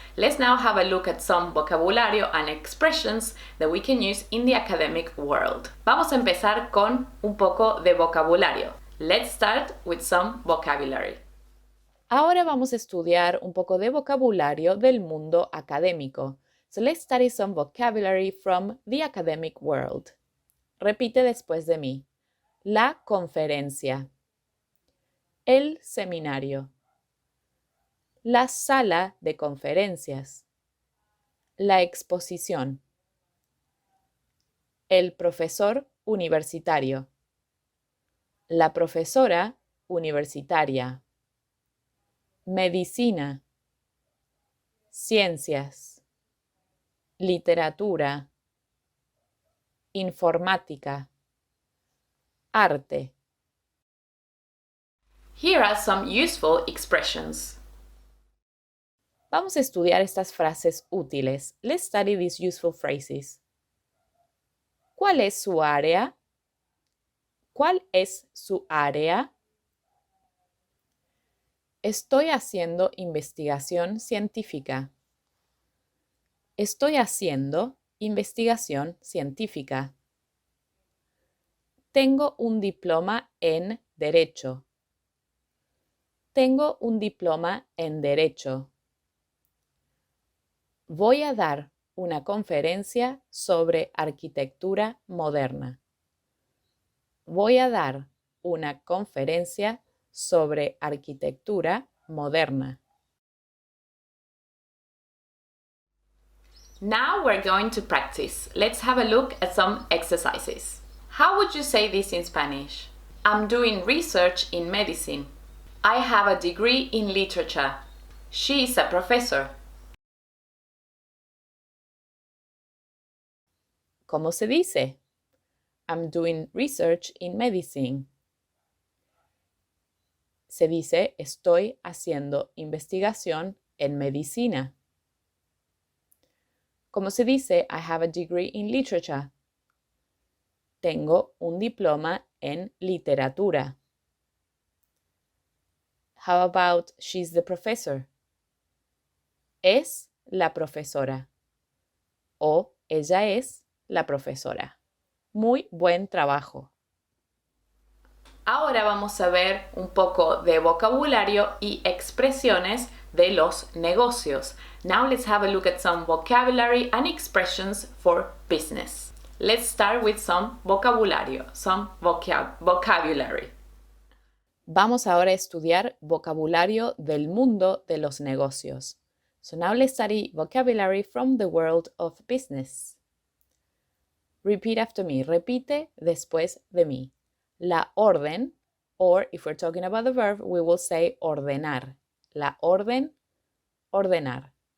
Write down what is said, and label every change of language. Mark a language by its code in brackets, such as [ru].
[en] Let's now have a look at some vocabulario and expressions that we can use in the academic world. [es] Vamos a empezar con un poco de vocabulario. [en] Let's start with some vocabulary. [es] Ahora vamos a estudiar un poco de vocabulario del mundo académico. [en] So let's study some vocabulary from the academic world. [es] Repite después de mí. La conferencia. El seminario. La sala de conferencias. La exposición. El profesor universitario. La profesora universitaria. Medicina. Ciencias. Literatura. Informática. Arte. [en] Here are some useful expressions. [es] Vamos a estudiar estas frases útiles. [en] Let's study these useful phrases. [es] ¿Cuál es su área? ¿Cuál es su área? Estoy haciendo investigación científica. Estoy haciendo investigación científica. Tengo un diploma en Derecho. Tengo un diploma en Derecho. Voy a dar una conferencia sobre arquitectura moderna. Voy a dar una conferencia sobre arquitectura moderna. [en] Now we're going to practice. Let's have a look at some exercises. How would you say this in Spanish? I'm doing research in medicine. I have a degree in literature. She is a professor. [es] ¿Cómo se dice? [en] I'm doing research in medicine. [es] Se dice estoy haciendo investigación en medicina. ¿Cómo se dice [en] I have a degree in literature? [es] Tengo un diploma en literatura. [en] How about she's the professor? [es] Es la profesora. O ella es la profesora. Muy buen trabajo. Ahora vamos a ver un poco de vocabulario y expresiones de los negocios. [en] Now let's have a look at some vocabulary and expressions for business. Let's start with some vocabulario, some vocabulary. [es] Vamos ahora a estudiar vocabulario del mundo de los negocios. [en] So now let's study vocabulary from the world of business. Repeat after me. [es] Repite después de mí. La orden, [en] or if we're talking about the verb, we will say ordenar. [es] La orden, ordenar.